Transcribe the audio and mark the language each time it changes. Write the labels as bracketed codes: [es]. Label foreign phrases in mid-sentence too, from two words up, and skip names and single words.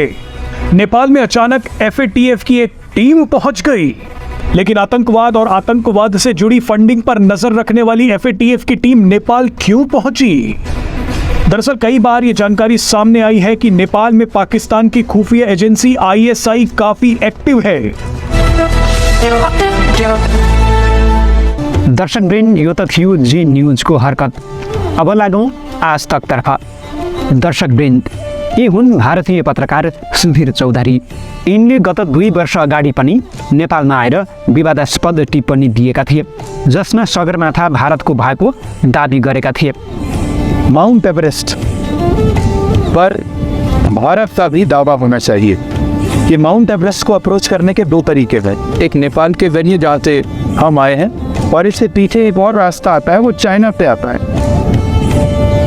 [hi] नेपाल में अचानक FATF की एक टीम पहुंच गई, लेकिन आतंकवाद और आतंकवाद से जुड़ी फंडिंग पर नजर रखने वाली FATF की टीम नेपाल क्यों पहुंची? दरअसल कई बार ये जानकारी सामने आई है कि नेपाल में पाकिस्तान की खुफिया एजेंसी ISI काफी एक्टिव है। [ne] दर्शकवृन्द, यो त थियो जी न्युजको हरकत। अब लागौँ आज तकतर्फ। दर्शकवृन्द, यी हुन् भारतीय पत्रकार सुधीर चौधरी। यिनले गत 2 वर्ष अगाडि पनि नेपालमा आएर विवादास्पद टिप्पणी दिएका थिए, जसमा सगरमाथा भारतको भएको दाबी गरेका थिए। [hi] माउंट एवरेस्ट पर भारत का भी दावा होना चाहिए कि माउंट एवरेस्ट को अप्रोच करने के 2 तरीके हैं। एक नेपाल के जरिए जहाँ से हम आए हैं, और इससे पीछे एक और रास्ता आता है, वो चाइना पे आता है।